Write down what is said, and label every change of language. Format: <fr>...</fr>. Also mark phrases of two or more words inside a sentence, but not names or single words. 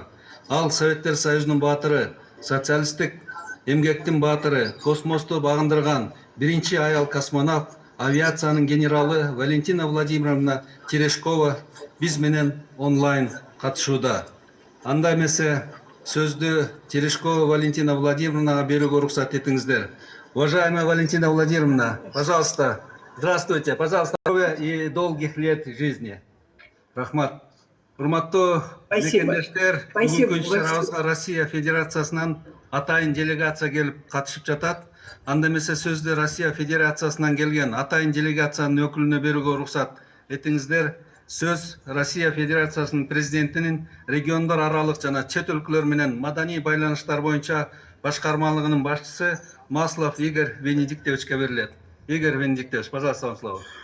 <ky>Ал Советтер Союзунун баатыры, социалисттик эмгектин баатыры, космосту багындырган биринчи аял космонавт, авиациянын генералы Валентина Владимировна Терешкова биз менен онлайн катышууда. Анда эмесе сөздү Терешкова Валентина Владимировнага берүүгө уруксат этиңиздер.</ky> <ru>Уважаемая Валентина Владимировна, пожалуйста, здравствуйте, пожалуйста, здоровья и долгих лет жизни.</ru> <ky>Рахмат. Урматтуу мекендештер, бүгүнкү иш-чарабызга Россия Федерациясынан атайын делегация келип катышып жатат. Анда эмесе сөздү Россия Федерациясынан келген атайын делегациянын өкүлүнө берүүгө уруксат этиңиздер. Сөз Россия Федерациясынын президентинин региондар аралык жана чет өлкөлөр менен маданий байланыштар боюнча башкармалыгынын башчысы Маслов Игорь Венедиктовичке берилет.</ky> <ru>Игорь Венедиктович, пожалуйста, вам слово.</ru>